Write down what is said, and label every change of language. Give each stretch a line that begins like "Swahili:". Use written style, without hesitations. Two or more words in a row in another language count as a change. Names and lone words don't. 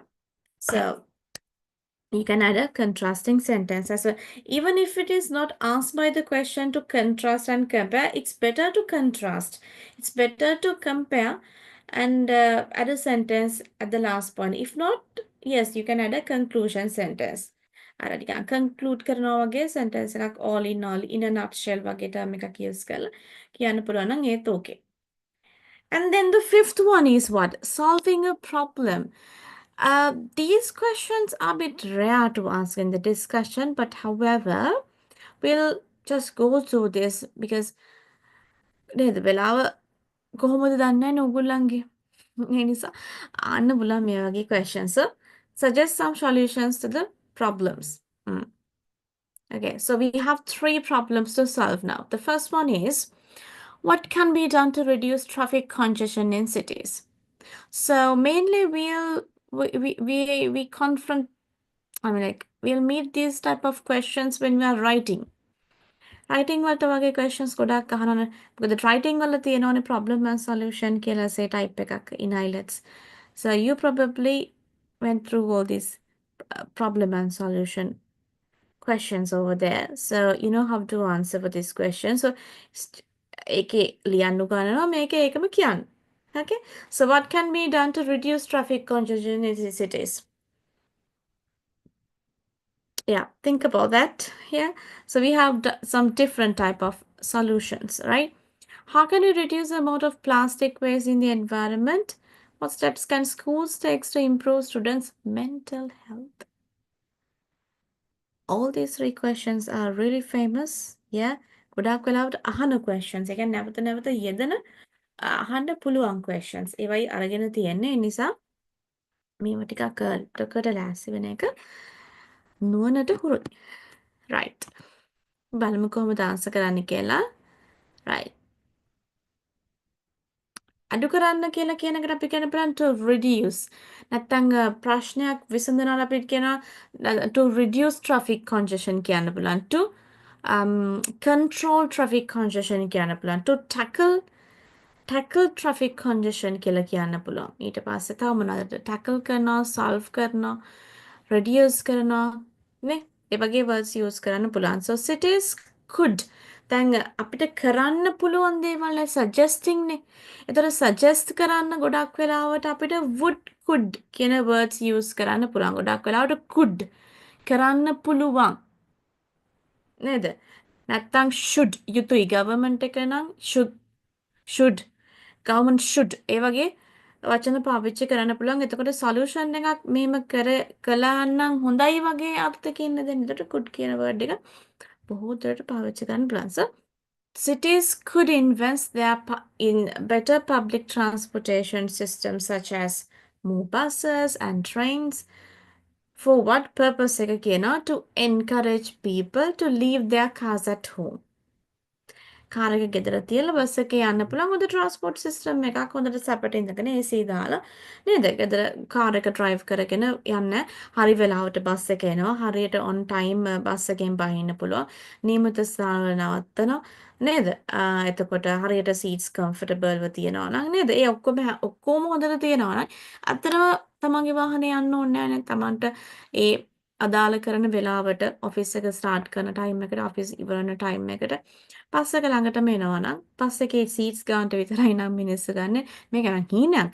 English: So you can add a contrasting sentence as well. Even if it is not asked by the question to contrast and compare, it's better to contrast. It's better to compare and add a sentence at the last point. If not, yes, you can add a conclusion sentence.
Sinhala: අර නිකන් conclude කරනවා වගේ sentence එකක්
English: all in a nutshell
Sinhala: වගේ term එකක් use කරලා කියන්න පුළුවන් නම් ඒත් okay.
English: And then the fifth one is what? Solving a problem. These questions are a bit rare to ask in the discussion, but however, we'll just go through this because
Sinhala: නේද වෙලාව කොහොමද දන්නේ ඔයගොල්ලන්ගේ ඒ නිසා අන්න බලන්න මේ වගේ
English: questions. So suggest some solutions to the problems. Okay, so we have 3 problems to solve now. The first one is what can be done to reduce traffic congestion in cities? So mainly we confront, we'll meet these type of questions when we are writing.
Sinhala: Writing වලට වගේ questions ගොඩක් අහනවා. මොකද writing වල තියෙනවනේ
English: problem and solution
Sinhala: කියලා say type එකක්
English: in IELTS. So you probably went through all these problem and solution questions over there. So you know how to answer for this question.
Sinhala: So ඒකේ ලියන්න ගන්නවා මේක ඒකම කියන්න.
English: Okay, so what can be done to reduce traffic congestion in cities? Yeah, think about that here. So we have some different type of solutions, right? How can we reduce the amount of plastic waste in the environment? What steps can schools take to improve students' mental health? All these three questions are really famous. Yeah.
Sinhala: ගොඩක් වෙලාවට අහන questions. ඒ කියන්නේ නැවත නැවත යෙදෙන අහන්න පුළුවන් questions. ඒවයි අරගෙන තියෙන්නේ. ඒ නිසා මේව ටිකක් කට ලෑස්ති වෙන එක නුවණට හුරුයි. Right. බලමු කොහොමද answer කරන්න කියලා. Right. අඩු කරන්න කියලා කියන එකට අපි කියන බලන්න
English: to reduce.
Sinhala: නැත්තම් ප්‍රශ්නයක් විසඳනවා අපිට කියනවා
English: to reduce traffic congestion
Sinhala: කියන්න පුළුවන්.
English: To control traffic congestion
Sinhala: කියන්න පුළුවන්.
English: To tackle traffic congestion
Sinhala: කියලා කියන්න පුළුවන්. ඊට පස්සේ තව මොනවද? tackle කරනවා, solve කරනවා, reduce කරනවා නේ? ඒ වගේ words use කරන්න පුළුවන්.
English: So cities could
Sinhala: දැන් අපිට කරන්න පුළුවන් දේවල් suggesting නේ. එතකොට suggest කරන්න ගොඩක් වෙලාවට අපිට
English: would could
Sinhala: කියන words use කරන්න පුළුවන්. ගොඩක් වෙලාවට could කරන්න පුළුවන්. නේද? නැත්තම් should යුතුයි government එක නම්
English: should government should
Sinhala: ඒ වගේ වචන පාවිච්චි කරන්න පුළුවන්. එතකොට solution එකක් මෙහෙම කළා නම් හොඳයි වගේ අර්ථකින් නේද? එතකොට could කියන word එක බොහෝ දුරට පාවිච්චි කරන්න පුළුවන්.
English: So cities could invest in better public transportation systems such as more buses and trains. For what purpose
Sinhala: එක කියනවා?
English: To encourage people to leave their cars at home.
Sinhala: කාර් එක ගෙදර තියලා බස් එකේ යන්න පුළුවන්. හොඳ
English: transport system
Sinhala: එකක් හොඳට සැපට ඉඳගෙන AC දාලා නේද? ගෙදර කාර් එක ඩ්‍රයිව් කරගෙන යන්න හරි වෙලාවට බස් එක එනවා. හරියට
English: on time
Sinhala: බස් එකෙන් බහින්න පුළුවන්. නියමිත ස්ථානවල නවත්තනවා. නේද? එතකොට හරියට
English: seats comfortable
Sinhala: තියෙනවා නම් නේද? ඒ ඔක්කොම හොඳට තියෙනවා නම් අතරම තමන්ගේ වාහනේ යන්න ඕනේ නැහැ නේ. තමන්ට ඒ අදාළ කරන වෙලාවට ඔෆිස් එක ස්ටාර්ට් කරන ටයිම් එකට ඔෆිස් ඉවරන ටයිම් එකට බස් එක ළඟටම එනවා නම් බස් එකේ සීට්ස් ගන්නට විතරයි නම් මිනිස්සු ගන්න මේක නම් හීනයක්.